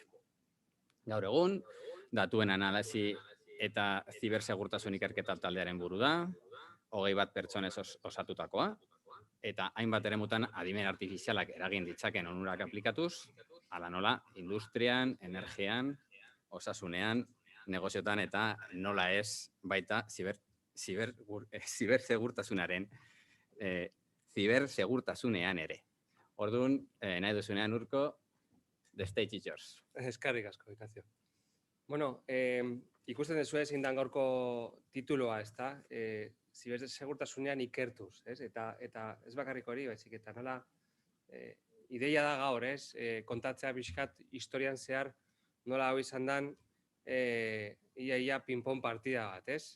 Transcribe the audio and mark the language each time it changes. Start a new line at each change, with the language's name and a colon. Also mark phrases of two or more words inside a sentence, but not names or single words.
Basque: Gaur egun, datuen analisi eta zibersegurtasun ikerketa taldearen buru da, 21 pertsonez osatutakoa, eta hainbat eremutan adimen artifizialak eragin ditzaken onurak aplikatuz, hala nola, industrian, energian, osasunean, negoziotan eta nola ez baita zibersegurtasunean ere. Orduan, nahi duzunean Urko,
English: the stage is yours.
Basque: Eskerrik asko, Ignacio. Bueno, ikusten duzu ezin dan gaurko tituloa, ezta? Zibersegurtasunean ikertuz, ez? Eta ez bakarrik hori, baizik eta nola ideia da gaur, ez? Kontatzea pixkat historian zehar nola hau izan dan ia ping-pong partida bat, ez?